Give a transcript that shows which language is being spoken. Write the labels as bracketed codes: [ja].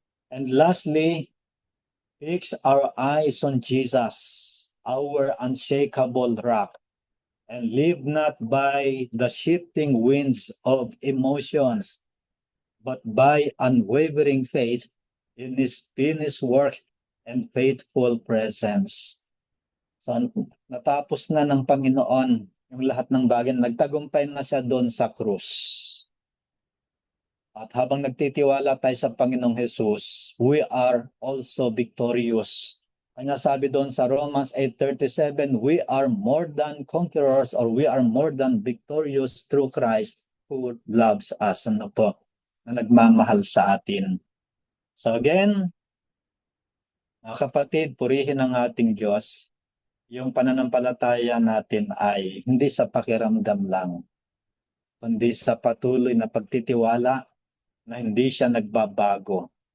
[en] And lastly, fix our eyes on Jesus, our unshakable rock, and live not by the shifting winds of emotions, but by unwavering faith in His finished work and faithful presence. [tl] So, natapos na ng Panginoon yung lahat ng bagay. Nagtagumpay na siya doon sa krus. At habang nagtitiwala tayo sa Panginoong Jesus, [en] we are also victorious. [tl] Kanya sabi doon sa [en] Romans 8:37, we are more than conquerors, or we are more than victorious through Christ who loves us. [tl] Ano po? Na nagmamahal sa atin. So again, mga kapatid, purihin ang ating Diyos. Yung pananampalataya natin ay hindi sa pakiramdam lang. kundi sa patuloy na pagtitiwala na hindi siya nagbabago.